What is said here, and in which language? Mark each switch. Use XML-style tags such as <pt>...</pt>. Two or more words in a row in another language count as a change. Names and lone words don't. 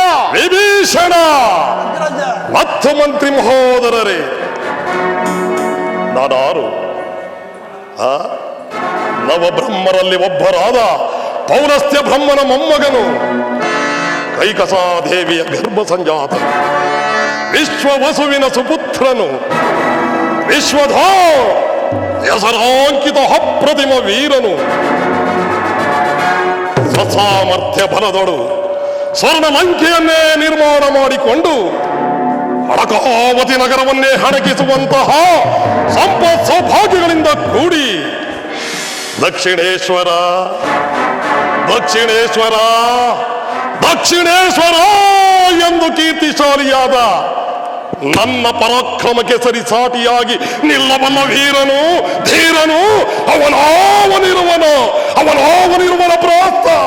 <kn>ವಿಭೀಷಣ ಮತ್ತು ಮಂತ್ರಿ ಮಹೋದರರೇ, ನಾನಾರು ನವಬ್ರಹ್ಮರಲ್ಲಿ ಒಬ್ಬರಾದ ಪೌಲಸ್ತ್ಯ ಬ್ರಹ್ಮನ ಮೊಮ್ಮಗನು, ಕೈಕಸಾದೇವಿಯ ಗರ್ಭ ಸಂಜಾತ, ವಿಶ್ವವಸುವಿನ ಸುಪುತ್ರನು, ವಿಶ್ವಧೋ ಹೆಸರಾಂಕಿತ ಅಪ್ರತಿಮ ವೀರನು, ಸ್ವಸಾಮರ್ಥ್ಯ ಬಲದೊಡು ಸ್ವರ್ಣ ಲಂಕೆಯನ್ನೇ ನಿರ್ಮಾಣ ಮಾಡಿಕೊಂಡು ಅಳಕಾವತಿ ನಗರವನ್ನೇ ಹಣಕಿಸುವಂತಹ ಸಂಪತ್ ಸೌಭಾಗ್ಯಗಳಿಂದ ಕೂಡಿ ದಕ್ಷಿಣೇಶ್ವರ ದಕ್ಷಿಣೇಶ್ವರ ದಕ್ಷಿಣೇಶ್ವರ ಎಂದು ಕೀರ್ತಿಶಾಲಿಯಾದ ನನ್ನ ಪರಾಕ್ರಮಕ್ಕೆ ಸರಿಸಾಟಿಯಾಗಿ ನಿಲ್ಲಬಲ್ಲ ವೀರನು ಧೀರನು ಅವನಾವನಿರುವನ ಪ್ರಾಸ್ತ.</kn>